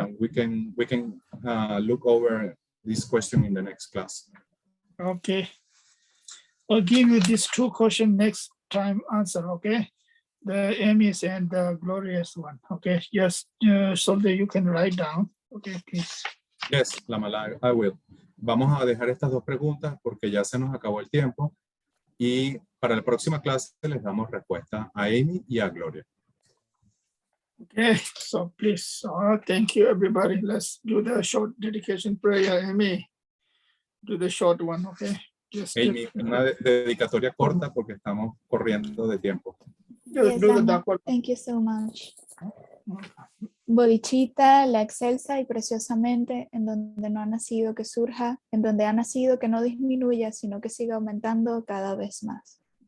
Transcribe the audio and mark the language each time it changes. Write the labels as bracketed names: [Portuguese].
[English] and we can look over this question in the next class. Okay. I'll give you these two questions next time answer, okay? The Amy's and the Glorious one, okay? Yes, so that you can write down, okay, please. Yes, Lama, I will. [Spanish] Vamos a dejar estas dos preguntas porque ya se nos acabó el tiempo y para la próxima clase les damos respuesta a Amy y a Gloria. [English] Okay, so please, thank you everybody. Let's do the short dedication prayer, Amy. Do the short one, okay? Just [Spanish] Amy, una dedicatoria corta porque estamos corriendo de tiempo. [English] Yes, do the Lama. dark one. Thank you so much. [Spanish] Bodhicitta, la excelsa y preciosamente, en donde no ha nacido que surja, en donde ha nacido que no disminuya, sino que siga aumentando cada vez más.